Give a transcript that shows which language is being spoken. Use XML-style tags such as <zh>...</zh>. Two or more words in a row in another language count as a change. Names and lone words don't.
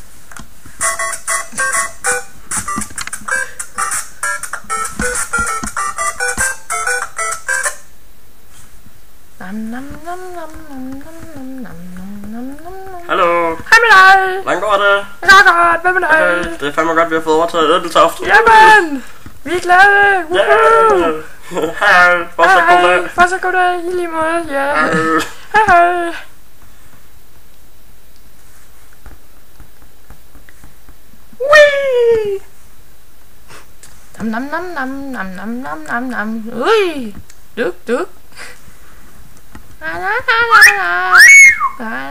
<da>Hallo. Hej med dig. Hvordan går det? Det går godt. Hvad med dig? Det er fandme godt, vi har fået overtaget Ødeltoft. Jamen, vi er glade. Woohoo. Hej. Fortsæt god dag. Fortsæt god dag. I lige måde. Ja. Hej hej. Wee. Nam nam nam nam nam nam nam nam. Ui. Duk duk. La la la la la.</da>